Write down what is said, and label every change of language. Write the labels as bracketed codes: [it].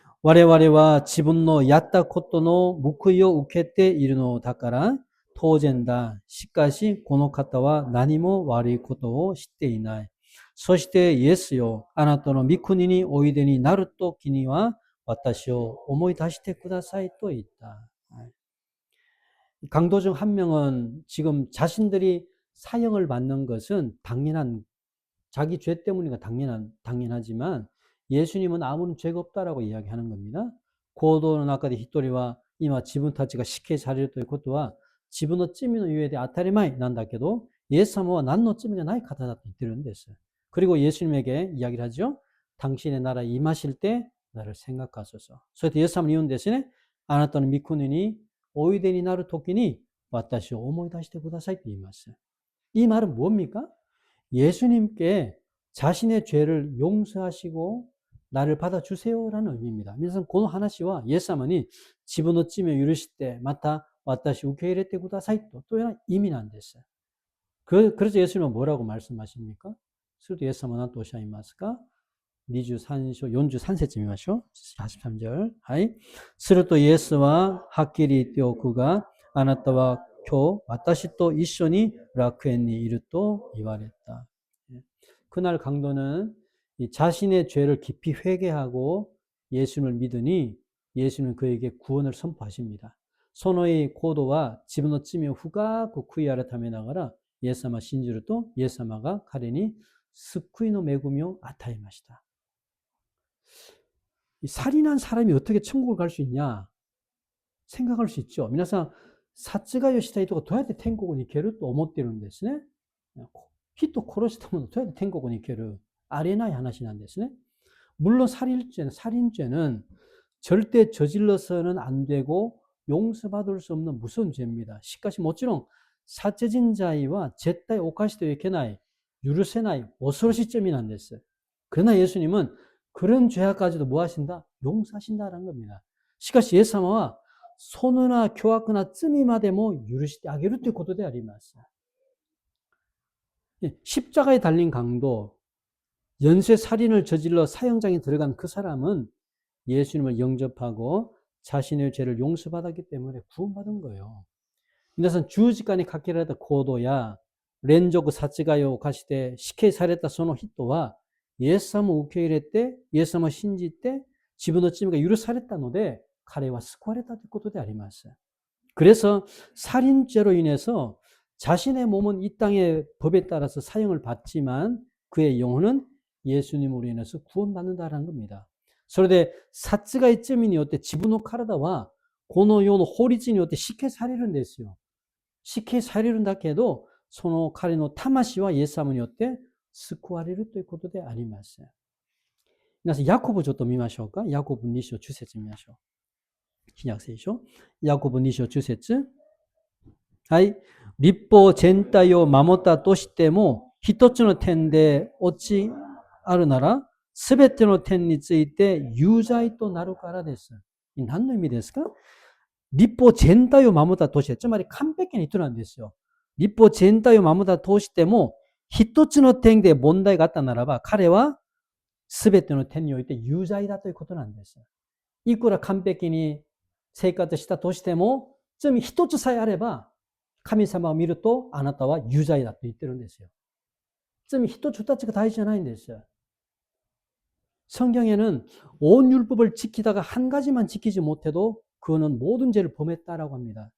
[ja] 我々は自分のやったことの報いを受けているのだから当然だ。しかしこの方は何も悪いことを知っていない。そしてイエスよ、あなたの御国においでになるときには私を思い出してくださいと言った. [ko] 강도 중 한 명은 지금 자신들이 사형을 받는 것은 당연한 자기 죄 때문이니까 당연하지만 예수님은 아무런 죄가 없다라고 이야기하는 겁니다. [ja] 行動の中で一人は今自分たちが死刑されるということは自分の罪のゆえで当たり前なんだけど 예수様は何の罪がない方だと言ってるんです. [ko] 그리고 예수님에게 이야기를 하죠. 당신의 나라에 임하실 때 나를 생각하소서. [ja] それでイエス様に言うんですね。あなたの御国においでになるときに私を思い出してくださいと言います。 [ko] 이 말은 뭡니까? 예수님께 자신의 죄를 용서하시고 나를 받아주세요라는 의미입니다. 그래서 그 [ja] 話は イエス様に自分の罪を許してまた私を受け入れてくださいという意味なんです。 [ko] 그래서 예수님은 뭐라고 말씀하십니까? 그래서 예수님은 [ja] 何とおっしゃいますか? 23章 43節見ましょう.43절. はい。するとイエスははっきり言っておくが、あなたは今日私と一緒に楽園にいると言われた. [ko] 그날 강도는 자신의 죄를 깊이 회개하고 예수님을 믿으니 예수님은 그에게 구원을 선포하십니다. [ja] その行動は自分の罪を深く悔い改めながらイエス様を信じるとイエス様が彼に救いの恵みを与えました. [ko] 살인한 사람이 어떻게 천국을 갈 수 있냐 생각할 수 있죠. [ja] 皆さん殺害をした人がどうやって天国に行けると思っているんですね。人を殺したものどうやって天国に行けるありえない話なんですね. [ko] 물론 살인죄는 절대 저질러서는 안 되고 용서받을 수 없는 무서운 죄입니다. [ja] しかしもちろん殺人罪は絶対犯してはいけない、許せない恐ろしい罪なんです. [ko] 그러나 예수님은 그런 죄악까지도 뭐 하신다? 용서하신다라는 겁니다. [ja] しかし 예수님은 そのような凶悪な罪までも許してあげるということであります. [ko] 십자가에 달린 강도, 연쇄 살인을 저질러 사형장에 들어간 그 사람은 예수님을 영접하고 자신의 죄를 용서받았기 때문에 구원받은 거예요. [ja] 皆さん十字架にかけられた行動や連続殺害を犯して死刑されたその人はイエス様を受け入れてイエス様を信じて自分の罪が許されたので彼は救われたということであります. [ko] 그래서 살인죄로 인해서 자신의 몸은 이 땅의 법에 따라서 사형을 받지만 그의 영혼은 예수님으로 인해서 구원받는다는 겁니다. [ja] それで殺害罪によって自分の体はこの世の法律によって死刑されるんですよ。死刑されるんだけどその彼の魂はイエス様によって救われるということであります。皆さんヤコブちょっと見ましょうか。ヤコブ2章10節見ましょう。新約聖書ヤコブ2章10節。はい。立法全体を守ったとしても一つの点で落ちあるならすべての点について有罪となるからです。何の意味ですか？立法全体を守ったとして、つまり完璧に人なんですよ。立法全体を守ったとしても一つの点で問題があったならば彼はすべての点において有罪だということなんです。いくら完璧に生活したとしても罪一つさえあれば神様を見るとあなたは有罪だと言ってるんですよ。罪一つ二つが大事じゃないんですよ。 [ko] 성경에는 온 율법을 지키다가 한 가지만 지키지 못해도 그거는 모든 죄를 범했다라고 합니다.